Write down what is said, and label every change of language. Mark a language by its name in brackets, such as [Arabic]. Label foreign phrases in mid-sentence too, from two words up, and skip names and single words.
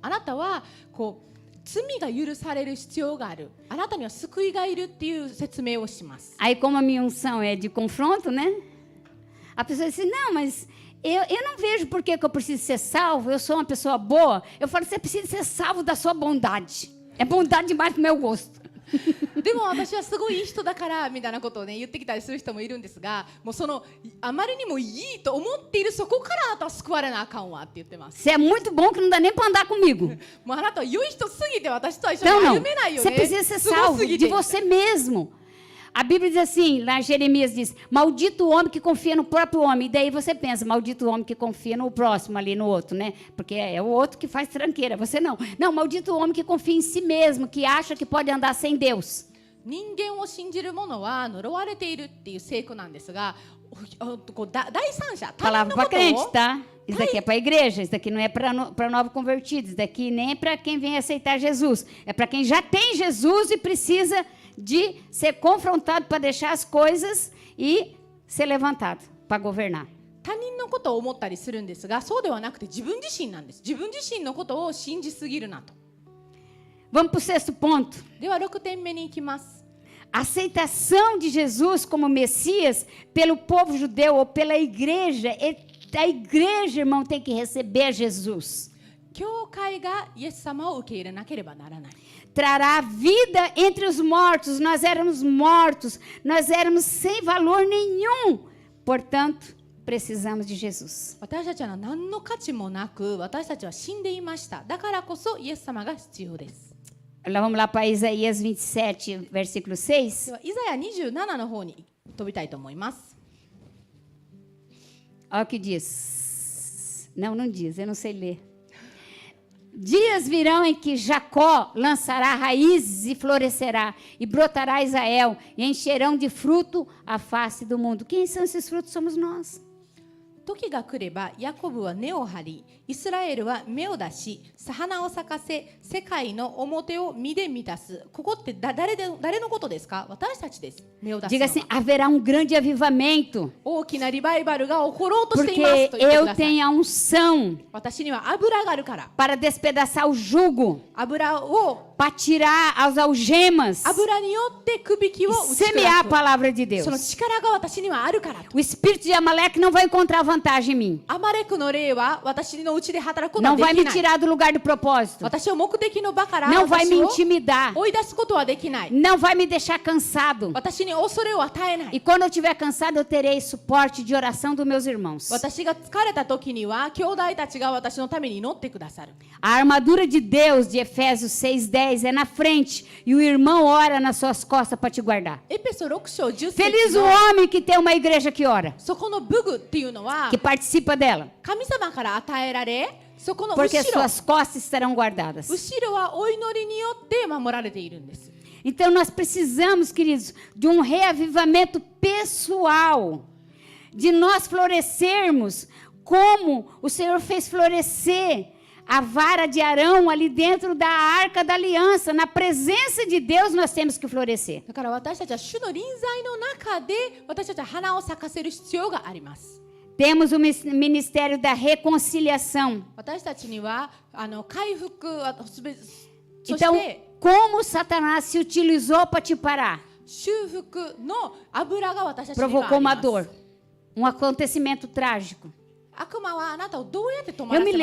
[Japanese] あなたはこう罪が許される必要がある。あなたには救いがいるっていう説明をします。 [Portuguese] Aí como a minha unção é de confronto, né? A pessoa diz assim, não, mas eu não vejo por que eu preciso ser salvo, eu sou uma pessoa boa. Eu falo, você precisa ser salvo da sua bondade. É bondade demais pro meu gosto. [Japanese] でも私はすごいいい人だからみたいなことをね言ってきたりする人もいるんですが、もうそのあまりにもいいと思っているそこからあなたは救われなあかんわって言ってます。 [Portuguese] Você é muito bom que não dá nem para andar comigo. [Japanese] もうあなたは良い人すぎて私とは一緒に歩めないよね。 [Portuguese] Você precisa ser salvo de você mesmo. A Bíblia diz assim, lá Jeremias diz, maldito o homem que confia no próprio homem. E daí você pensa, maldito o homem que confia no próximo, ali no outro, né? Porque é o outro que faz tranqueira, você não. Não, maldito o homem que confia em si mesmo, que acha que pode andar sem Deus. [Japanese] 人間を信じる者は呪われているっていう聖句なんですが、第三者、 [Portuguese] Palavra para crente, tá? Isso daqui é para a igreja, isso daqui não é para novos convertidos, isso daqui nem é para quem vem aceitar Jesus. É para quem já tem Jesus e precisa de ser confrontado para deixar as coisas e ser levantado para governar. [Japanese] 他人のことを思ったりするんですが、そうではなくて自分自身なんです。自分自身のことを信じすぎるなと。 [Portuguese] Vamos para o 6º ponto. [Japanese] では6点目に行きます。 [Portuguese] A aceitação de Jesus como Messias pelo povo judeu ou pela igreja. A igreja, irmão, tem que receber Jesus. [Japanese] 教会がイエス様を受け入れなければならない。 [Portuguese] Trará vida entre os mortos. Nós éramos mortos. Nós éramos sem valor nenhum. Portanto, precisamos de Jesus. [Japanese] 私たちは何の価値もなく、私たちは死んでいました。だからこそイエス様が必要です。 [Portuguese] Vamos lá para Isaías 27, versículo 6. [Japanese] ではイザヤ27の方に飛びたいと思います。 [Portuguese] Olha o que diz. Não diz, eu não sei ler. Dias virão em que Jacó lançará raízes e florescerá, e brotará Israel, e encherão de fruto a face do mundo. Quem são esses frutos? Somos nós. [Japanese] 時が来ればヤコブは根を張りイスラエルは芽を出し花を咲かせ世界の表を実で満たす。ここって誰のことですか？私たちです。芽を出すの [Portuguese] Diga [Japanese] は [Portuguese] assim, haverá um grande avivamento, [Japanese] 大きなリバイバルが起ころうとしています [Portuguese] porque [Japanese] と言ってく [Portuguese] eu [Japanese] ださい。 [Portuguese] tenho a unção [Japanese] 私には油があるから。 [Portuguese] para despedaçar o jugo, [Japanese] 油を [Portuguese] para tirar as algemas [Japanese] 油によってくびき [Portuguese] e [Japanese] を打ち [Portuguese] semear a [Japanese] 砕 [Portuguese] palavra de [Japanese] く。その [Portuguese] Deus. [Japanese] 力が私にはあるからと。 [Portuguese] O espírito de Amaleque não vai encontrar vantagem em mim. [Japanese] アマレクの霊は私のうちで働くことは [Portuguese] Não [Japanese] で [Portuguese] vai [Japanese] き [Portuguese] me [Japanese] ない。 [Portuguese] tirar do lugar do propósito. [Japanese] 私を目的の場から [Portuguese] Não vai [Japanese] 私 [Portuguese] me [Japanese] を [Portuguese] intimidar. [Japanese] 追い出すことはできない。 [Portuguese] Não vai me deixar cansado. [Japanese] 私に恐れを与えない。 [Portuguese] E quando eu estiver cansado, eu terei suporte de oração dos meus irmãos. [Japanese] 私が疲れた時には兄弟たちが私のために祈ってくださる。 [Portuguese] A armadura de Deus, de Efésios 6:10, é na frente e o irmão ora nas suas costas para te guardar. [Japanese] エペソ6章10 [Portuguese] Feliz [Japanese] 節 [Portuguese] o [Japanese] の [Portuguese] homem que tem uma igreja que ora, [Japanese] そこの武具っていうのは [Portuguese] que participa dela, [Japanese] 神様から与えられ、そこの後 [Portuguese] porque [Japanese] ろ [Portuguese] suas costas estarão guardadas. [Japanese] 後ろはお祈りによって守られているんです。 [Portuguese] Então nós precisamos, queridos, de um reavivamento pessoal, de nós florescermos como o Senhor fez florescer a vara de Arão ali dentro da arca da aliança. Na presença de Deus nós temos que florescer. [Japanese] だから私たちは主の臨在の中で私たちは花を咲かせる必要があります。 [Portuguese] Temos o ministério da reconciliação. [Japanese] 私たちには回復そし [Portuguese] Então, [Japanese] て [Portuguese] como Satanás se utilizou para te parar? [Japanese] 修復の油が私たちにはあ [Portuguese] Provocou [Japanese] りま [Portuguese] uma [Japanese] す。 [Portuguese] dor, um acontecimento trágico. [Japanese] 悪魔はあなたをどうやって止ま [Portuguese] Eu [Japanese] ら [Portuguese] me